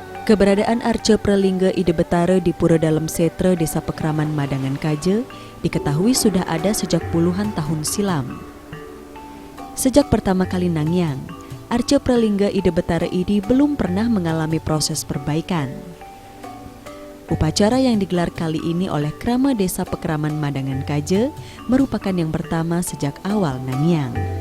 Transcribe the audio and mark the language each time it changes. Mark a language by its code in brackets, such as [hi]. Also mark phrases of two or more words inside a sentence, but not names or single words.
[id] Keberadaan Arca Pralingga Ide Betara di Pura Dalem Setra, Desa Pekraman Madangan Kaja, diketahui sudah ada sejak puluhan tahun silam. Sejak pertama kali nangyang, Arca Pralingga Ide Betara ini belum pernah mengalami proses perbaikan. Upacara yang digelar kali ini oleh Krama Desa Pekraman Madangan Kaja merupakan yang pertama sejak awal nangyang.